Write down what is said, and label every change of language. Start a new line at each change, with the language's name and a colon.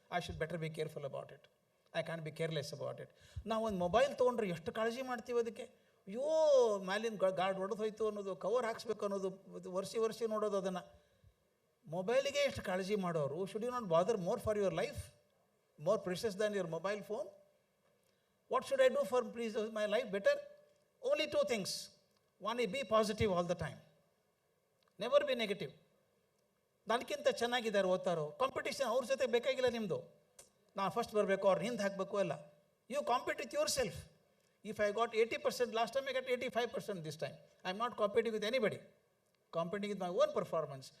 English: I should better be careful about it. I can be careless about it.
Kannada: ನಾವು ಒಂದು mobile ತೊಗೊಂಡ್ರೆ ಎಷ್ಟು ಕಾಳಜಿ ಮಾಡ್ತೀವಿ ಅದಕ್ಕೆ. ಅಯ್ಯೋ ಮ್ಯಾಲಿನ ಗಾರ್ಡ್ ಹೊಡೆದು ಹೋಯ್ತು ಅನ್ನೋದು, ಕವರ್ ಹಾಕ್ಸ್ಬೇಕು ಅನ್ನೋದು, ವರ್ಷಿ ನೋಡೋದು ಅದನ್ನು. ಮೊಬೈಲಿಗೆ ಎಷ್ಟು ಕಾಳಜಿ ಮಾಡೋರು,
English: Should you not bother more for your life, more precious than your mobile phone? What should I do for please my life better? Only 2 things. One is be positive all the time. Never be negative.
Kannada: ನನಗಿಂತ ಚೆನ್ನಾಗಿದ್ದಾರೆ ಓದ್ತಾರೋ, competition ಅವ್ರ ಜೊತೆ ಬೇಕಾಗಿಲ್ಲ ನಿಮ್ಮದು. ನಾನು first ಬರಬೇಕು ಅವ್ರು ಹಿಂದೆ ಹಾಕಬೇಕು ಅಲ್ಲ.
English: You compete with yourself. If I got 80% last time, I got 85% this time. I am not competing with anybody, competing with my own performance.